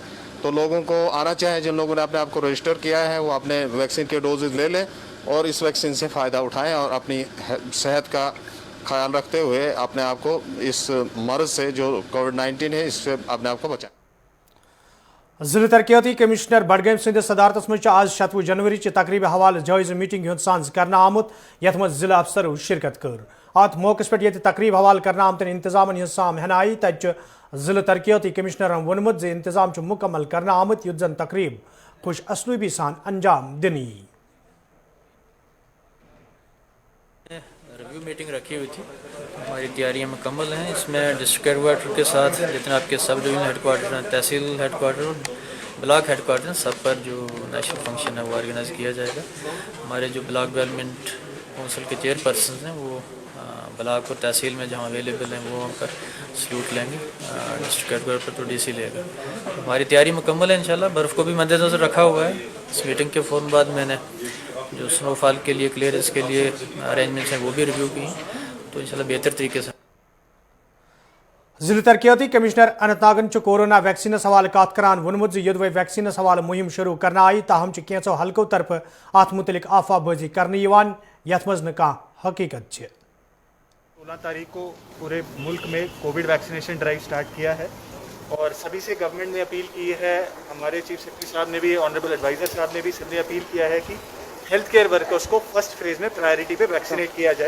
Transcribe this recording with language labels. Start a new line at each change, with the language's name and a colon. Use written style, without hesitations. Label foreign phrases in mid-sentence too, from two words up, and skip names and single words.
Urdu: تو لوگوں کو آنا چاہے جن لوگوں نے اپنے آپ کو رجسٹر کیا ہے وہ اپنے ویکسین کے ڈوزز لے لیں اور اس ویکسین سے فائدہ اٹھائیں اور اپنی صحت کا خیال رکھتے ہوئے اپنے آپ کو اس مرض سے جو کووڈ-19 ہے اس سے اپنے آپ کو بچائیں.
Kashmiri: ضلع ترقیاتی کمشنر بڈگام سندس صدارتس مز آج 16 جنوری چہ تقریب حوالہ جائزہ میٹنگ ہند سانز کرنا آمت یت مز ضلع افسرو شرکت کر ات موقع پہ یہ تقریب حوالہ کرنا آمتن انتظام ہز سام ہن آئی تت ضلع ترقیاتی کمشنرن وونمت زِ انتظام مکمل کرنا آمت یت زن تقریب خوش اسلوبی سان انجام دنی.
English: review meeting
Urdu: رکھی ہوئی تھی، ہماری تیاریاں مکمل ہیں. اس میں
English: district head quarter
Urdu: کے ساتھ جتنے آپ کے
English: sub division head quarter
Urdu: ہیں، تحصیل
English: head quarter, block head quarter,
Urdu: سب پر جو
English: national function
Urdu: ہے وہ آرگنائز کیا جائے گا. ہمارے جو
English: block development council
Urdu: کے
English: chair persons
Urdu: ہیں وہ بلاک اور تحصیل میں جہاں اویلیبل ہیں وہ ہم پر سلوٹ لیں گے.
English: district head quarter
Urdu: پر تو ڈی سی لے گا. ہماری تیاری مکمل ہے انشاءاللہ. برف کو بھی مد نظر رکھا ہوا ہے. اس میٹنگ کے فوراً بعد میں نے جو
English: snow fall
Urdu: کے لیے کلیئرنس کے لیے ارینجمنٹس ہیں وہ بھی ریویو کی ہیں، تو انشاءاللہ بہتر طریقے سے.
Kashmiri: ضلع ترقیاتی کمشنر اننت ناگن کورونا ویکسینس حوالہ کت کران وونمت یدوے ویکسینس حوالہ مہم شروع کرنا آئی تاہم کینچو حلقوں طرف ات متعلق افواہ بازی کرنے یت مز نہ حقیقت.
Urdu: 16 تاریخ کو پورے ملک میں
English: covid vaccination drive start
Urdu: کیا ہے اور سبھی سے گورنمنٹ نے اپیل کی ہے، ہمارے
English: chief secretary
Urdu: صاحب نے بھی،
English: honourable advisor
Urdu: صاحب نے بھی، سب نے اپیل کیا ہے کہ
English: health care workers
Urdu: کو
English: first phase
Urdu: میں پرائرٹی پہ ویکسینیٹ کیا جائے.